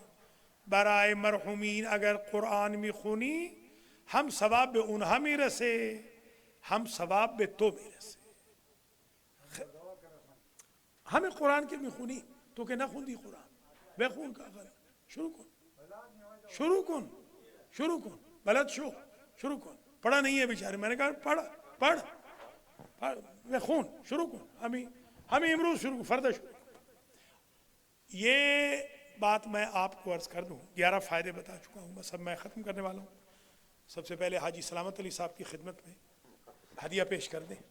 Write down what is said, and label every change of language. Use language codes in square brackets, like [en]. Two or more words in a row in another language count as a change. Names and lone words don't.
[fa] برای مرحومین اگر قرآن میخونی هم ثواب به اونها میرسه، هم ثواب به تو میرسه. همه قرآن که میخونی، تو که نخوندی قرآن بخون، شروع کن، شروع کن، شروع کن، بلد شو، شروع کن. [ur] پڑھا نہیں ہے بیچارے، میں نے کہا [fa] پڑھ خون شروع کن، ہمیں امروز شروع کن، فردہ شروع کن. [ur] یہ بات میں آپ کو عرض کر دوں، 11 فائدے بتا چکا ہوں، بس اب میں ختم کرنے والا ہوں. سب سے پہلے حاجی سلامت علی صاحب کی خدمت میں ہدیہ پیش کر دیں.